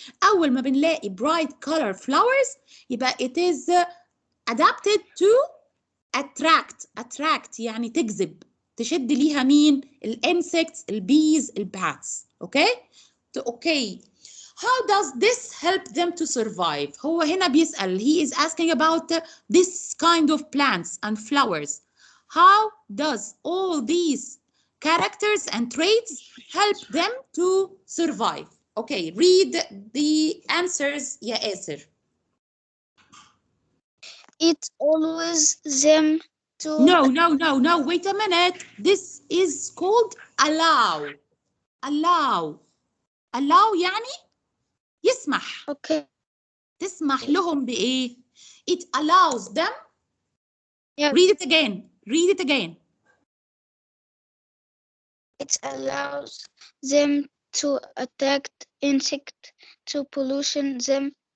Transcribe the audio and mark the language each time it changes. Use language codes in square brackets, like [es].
[ar] أول ما بنلاقي [en] bright color flowers [ar] يبقى [en] it is adapted to attract [ar] يعني تجذب، تشد ليها مين؟ الانسكتس، البيز، الباتس. اوكي. [en] How does this help them to survive؟ [ar] هو هنا بيسأل، [en] he is asking about this kind of plants and flowers. How does all these characters and traits help them to survive? Okay, read the answers يا Aser. It always them to No, wait a minute. This is called allow. [ar] allow يعني يسمح. [en] okay. [ar] تسمح لهم بإيه؟ [en] It allows them. Yeah. Read it again. It allows them to attack insect to pollution them.